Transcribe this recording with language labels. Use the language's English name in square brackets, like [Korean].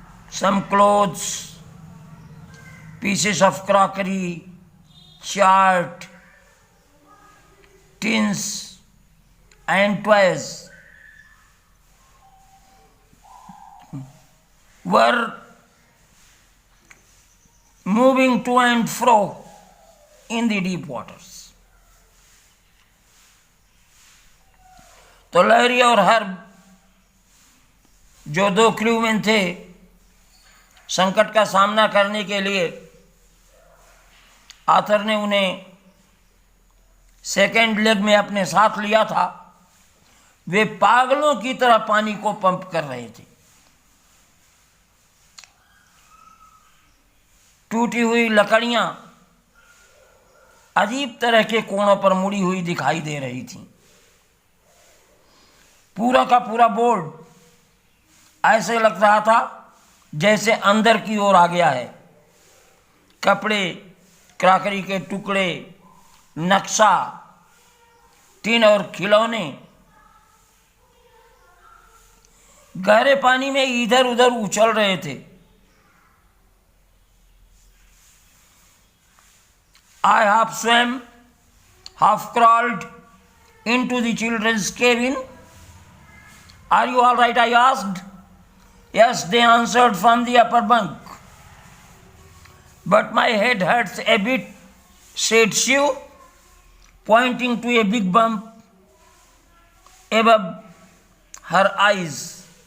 [English] Some clothes, pieces of crockery, chart, tins, and toys were moving to and fro in the deep waters. [Hindi] तो Larry और herb जो दो crewman थे, संकट का सामना करने के लिए आथर ने उन्हें सेकेंड लेग में अपने साथ लिया था। वे पागलों की तरह पानी को पंप कर रहे थे। टूटी हुई लकड़ियां अजीब तरह के कोणों पर मुड़ी हुई दिखाई दे रही थीं। पूरा का पूरा बोर्ड ऐसे लग रहा था जैसे अंदर की ओर आ गया है। कपड़े, क्रॉकरी के टुकड़े, नक्शा, टीन और खिलौने गहरे पानी में इधर उधर उछल रहे थे। [English] I half swam, half crawled into the children's cabin. Are you all right? I asked. Yes, they answered from the upper bunk. But my head hurts a bit, said Shiv, pointing to a big bump above her eyes.